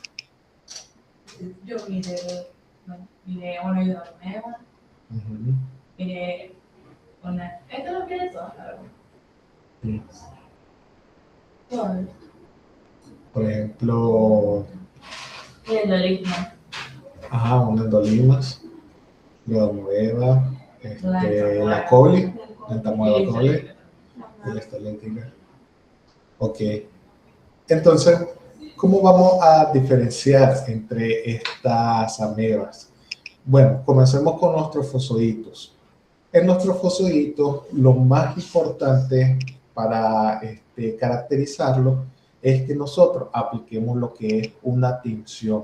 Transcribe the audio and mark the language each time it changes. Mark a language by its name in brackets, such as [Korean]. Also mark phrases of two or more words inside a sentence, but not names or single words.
[Spanish] Yo miré una Iodamoeba, miré una... Esto lo miré todo, la verdad. Sí. Todo. Por ejemplo, Y el Doligma. una endolimas, Iodamoeba, la coli, la entamoeba coli, y la histolítica. Ok. Entonces, ¿cómo vamos a diferenciar entre estas amebas? Bueno, comencemos con los trofozoitos. En los trofozoitos, lo más importante para caracterizarlo es que nosotros apliquemos lo que es una tinción.